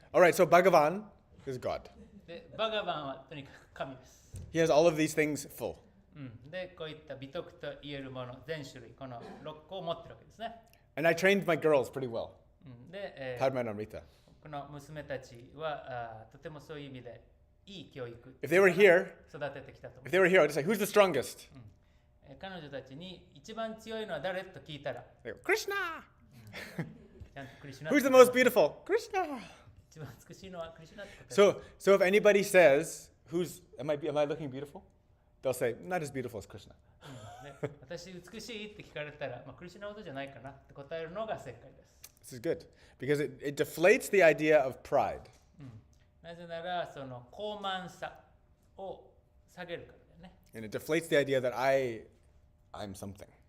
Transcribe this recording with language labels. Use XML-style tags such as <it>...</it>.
<en>All right, so Bhagavan is God.</en> <ja>で、バガバンはとにかく神です。</ja> <en>He has all of these things full.</en> <ja>で、こういった美徳と言えるもの、全種類、この6個を持ってるわけですね。</ja> <en>And I trained my girls pretty well.</en> <ja>で、</ja> <en>Padma and Amrita.</en> <ja>この娘たちはとてもそういう意味でいい教育</ja> <en>If they were here,</en> <ja>育ててきたと思</ja> <en>if they were here, I'd just say, who's the strongest?</en> <ja>う。彼女たちに一番強いのは誰と聞いたら、</ja> <en>They go, Krishna.</en> <ja>ちゃんとクリシュナ</ja> <en>Who's the most beautiful? Krishna.</en> <ja>一番美しいのはクリシュナって答える。</ja> <en>So if anybody says, am I looking beautiful? They'll say, not as beautiful as Krishna.</en> <ja>で私美しいって聞かれたら、クリシュナほどじゃないかなって答えるのが正解です。</ja> <en>This is good because it deflates the idea of pride.</en> <ja>なぜならその高慢さを下げるからだよね。</ja> <en>And it deflates the idea that I'm something.</en>